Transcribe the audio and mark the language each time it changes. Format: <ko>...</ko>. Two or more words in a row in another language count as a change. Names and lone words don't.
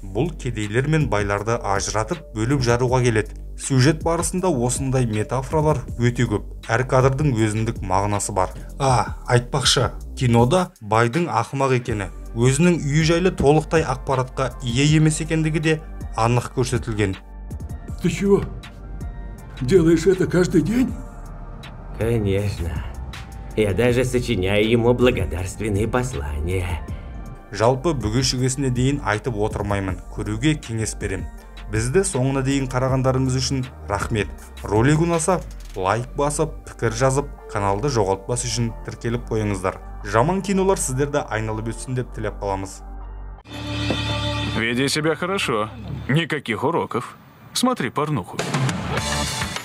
<kk>Бұл кедейлер мен байларды ажыратып, бөліп жаруға келеді. Сюжет барысында осындай метафоралар өте көп. Әр кадрдың өзіндік мағынасы бар. Айтпақшы, кинода байдың ақымақ екені, өзінің үйі жайлы толықтай ақпаратқа ие емес екендігі де анық көрсетілген.</kk> <ru>Ты чего? Делаешь это каждый день? Конечно. Я даже сочиняю ему благодарственные послания.</ru> <kk>Жалпы бүге-шүгесіне дейін айтып отырмаймын, көруге кеңес берем. Бізді соңына дейін қарағандарыңыз үшін рахмет. Ролик ұнаса, лайк басып, пікір жазып, каналды жоғалтпас үшін тіркеліп қойыңыздар. Жаман кинолар сіздерді айналып өтсін деп тілеп қаламыз.</kk> <ru>Веди себя хорошо. Никаких уроков. Смотри порнуху.</ru>